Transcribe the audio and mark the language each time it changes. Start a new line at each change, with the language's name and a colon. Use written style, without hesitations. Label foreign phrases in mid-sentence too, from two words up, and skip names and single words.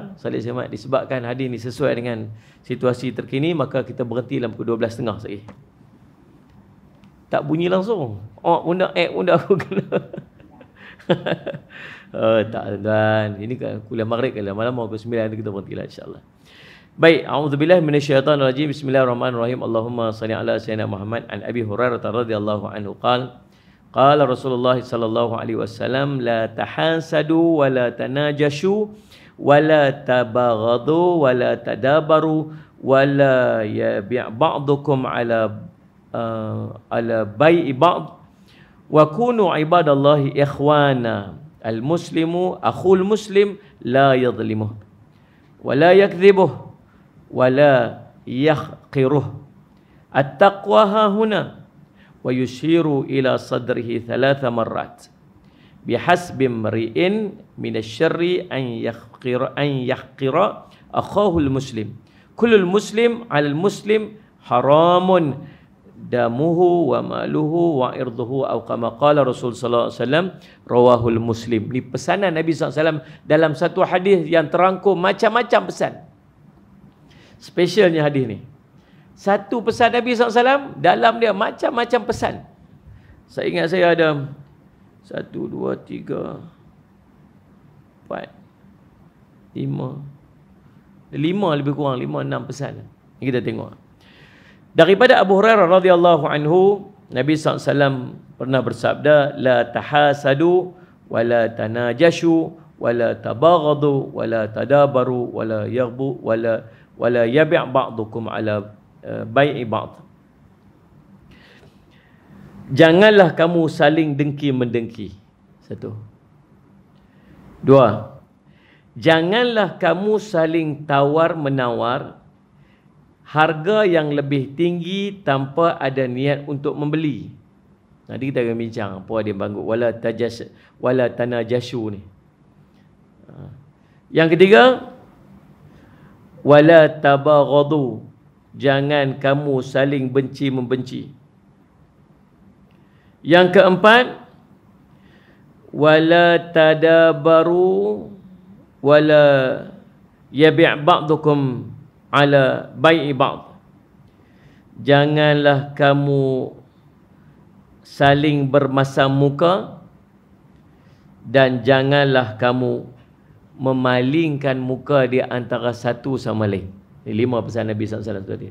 Malay: Salih selamat, disebabkan hadis ni sesuai dengan situasi terkini, maka kita berhenti dalam pukul 12.30 sekali. Tak bunyi langsung. Oh, bunda aku kena. Tak, tuan. Ini kan kuliah maghrib kan. Malam pukul 9 kita berhentilah insya-Allah. Baik,
Arabic: أعوذ بالله من الشيطان الرجيم. Bismillahirrahmanirrahim. اللهم صل على سيدنا محمد عن أبي هريرة رضي الله عنه قال قال رسول الله صلى الله عليه وسلم لا تحاسدوا ولا تناجشوا ولا تباغضوا ولا تدابروا ولا يبع بعضكم على بيع بعض وكونوا عباد الله إخوانا المسلم أخو المسلم لا يظلمه ولا يكذبه ولا يحقره التقوى هاهنا ويشير إلى صدره ثلاث مرات بحسب امرئ من الشر أن يحقر أخاه المسلم كل المسلم على المسلم حرام دمه وماله وعرضه atau كما قال رسول صلى الله عليه وسلم رواه مسلم.
Malay: Ini pesanan Nabi
Arabic: صلى الله عليه وسلم
Malay: dalam satu hadis yang terangkum macam-macam pesan. Spesialnya hadis ni. Satu pesan Nabi
Arabic: صلى الله عليه وسلم,
Malay: dalam dia macam-macam pesan. Saya ingat saya ada 1 2 3 4 5 lebih kurang 5 6 pesan. Ini kita tengok. Daripada Abu Hurairah
Arabic: رضي الله عنه,
Malay: Nabi SAW pernah bersabda,
Arabic: لا تحاسدوا ولا تناجشوا ولا تباغضوا ولا تدابروا ولا يغب ولا يبع بعضكم على بيع بعض.
Malay: Janganlah kamu saling dengki-mendengki. 1. 2. Janganlah kamu saling tawar-menawar harga yang lebih tinggi tanpa ada niat untuk membeli. Nanti kita akan bincang apa dia banggut
Arabic: ولا تناجشوا
Malay: ni. Yang ketiga,
Arabic: ولا تباغضوا.
Malay: Jangan kamu saling benci membenci. Yang keempat,
Arabic: ولا تدابروا ولا يبع بعضكم على بيع بعض.
Malay: Janganlah kamu saling bermasam muka dan janganlah kamu memalingkan muka di antara satu sama lain. Ini 5 pesan Nabi SAW tadi.